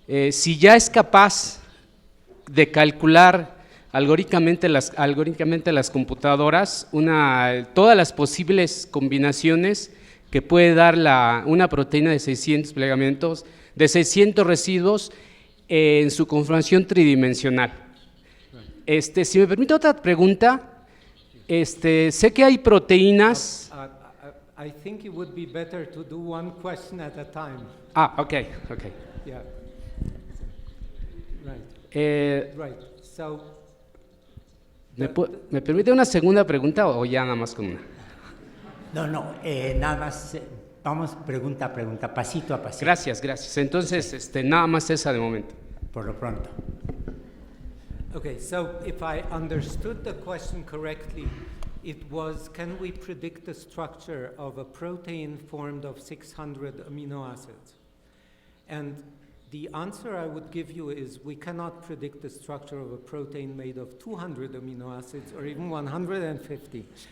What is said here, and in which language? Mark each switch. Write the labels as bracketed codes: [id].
[es] si ya es capaz de calcular algorítmicamente las computadoras todas las posibles combinaciones que puede dar una proteína de 600 plegamientos, de 600 residuos en su conformación tridimensional. Si me permite otra pregunta, sé que hay proteínas. [en] I think it would be better to do one question at a time. Okay. Yeah. Right. Right. So. [es] ¿Me permite una segunda pregunta o ya nada más con una? No, nada más, vamos pregunta a pregunta, pasito a pasito. Gracias. Entonces, nada más esa de momento. Por lo pronto. [en] Okay, so if I understood the question correctly, it was, can we predict the structure of a protein formed of 600 amino acids? And the answer I would give you is we cannot predict the structure of a protein made of 200 amino acids or even 150.